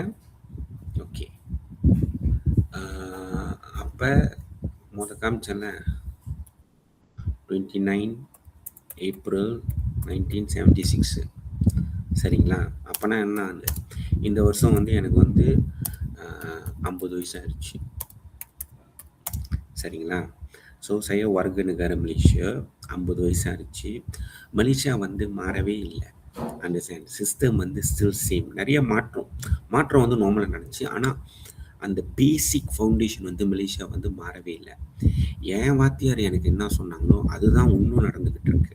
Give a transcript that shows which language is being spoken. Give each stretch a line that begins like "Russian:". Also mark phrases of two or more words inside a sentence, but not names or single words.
Tamil: ஓகே. அப்போ காமிச்சேன்ல 29 ஏப்ரல் 1976. சரிங்களா? அப்போனா என்ன இந்த வருஷம் வந்து எனக்கு வந்து 50 வயசு ஆயிடுச்சு. சரிங்களா? ஸோ
Malay: saya warga negara Malaysia,
Tamil: 50 வயசு ஆயிடுச்சு. மலேசியா வந்து மாறவே இல்லை. அந்த சிஸ்டம் வந்து
English: still same.
Tamil: நிறைய மாற்றம் வந்து நார்மலாக நடந்துச்சு. ஆனால் அந்த
English: basic foundation
Tamil: வந்து மலேசியா வந்து மாறவே இல்லை. என் வாத்தியார் எனக்கு என்ன சொன்னாங்களோ அதுதான் இன்னும் நடந்துக்கிட்டு இருக்கு.